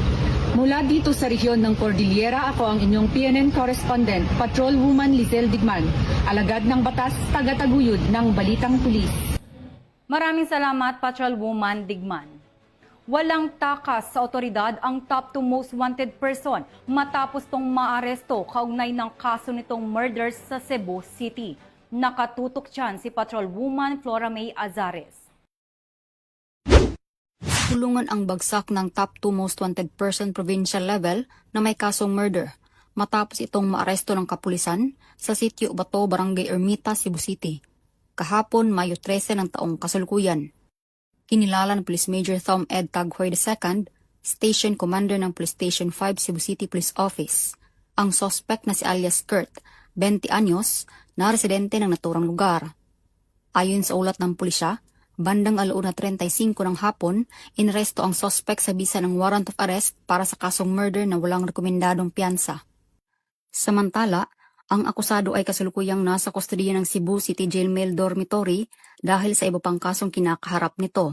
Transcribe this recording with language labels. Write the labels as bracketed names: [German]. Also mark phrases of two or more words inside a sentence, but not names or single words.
[Filipino] Mula dito sa rehiyon ng Cordillera, ako ang inyong PNN correspondent, Patrolwoman Lizelle Digman, alagad ng batas, tagataguyod ng Balitang Pulis. Maraming salamat, Patrolwoman Digman. Walang takas sa otoridad ang [English] top 2 most wanted person [Filipino] matapos tong maaresto kaugnay ng kaso nitong murders sa Cebu City. Nakatutok dyan si Patrolwoman Flora May Azares. Tulungan ang bagsak ng [English] top 2 most wanted person provincial level [Filipino] na may kasong murder matapos itong maaresto ng kapulisan sa sitio Bato, Barangay Ermita, Cebu City. Kahapon, Mayo 13 ng taong kasalukuyan. Kinilala ng Police Major Thom Ed Taghoy II, [English] Station Commander [Filipino] ng Police Station 5 Cebu City Police Office. Ang suspect na si alias Kurt, 20 anyos, na residente ng naturang lugar. Ayon sa ulat ng pulisya, bandang 1:35 ng hapon, inaresto ang suspect sa bisa ng [English] warrant of arrest [Filipino] para sa kasong murder na walang rekomendadong piyansa. Samantala, Ang akusado ay kasalukuyang nasa kustodiya ng Cebu City Jail Male Dormitory dahil sa iba pang kasong kinakaharap nito.